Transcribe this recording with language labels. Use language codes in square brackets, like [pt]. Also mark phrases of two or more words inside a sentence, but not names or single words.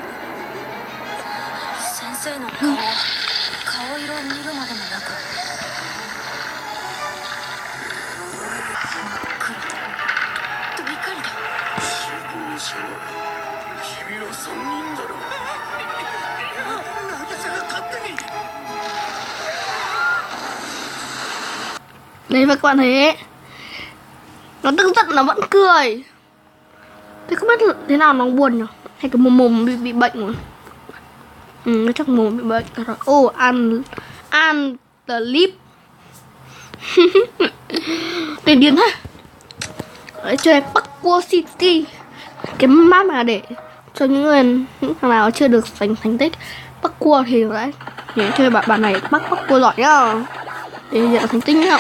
[ja] 先生の顔色を見るまでもなく黒と怒りだ。死亡者は君ら3人だろう。渚が勝手に。 [vi] Đấy và các bạn thấy ấy, nó tức giận nó vẫn cười. Thế không biết thế nào nó buồn nhỉ? Hay cái mồm bị bệnh rồi. Nó chắc mồm bị bệnh rồi. An the lip. Tên điên thế. Đấy, chơi Parkour City. Cái map mà để cho những thằng nào chưa được giành thành tích Parkour thì đấy. Để chơi bạn này Parkour giỏi nhá. Để nhận thành tích nhá.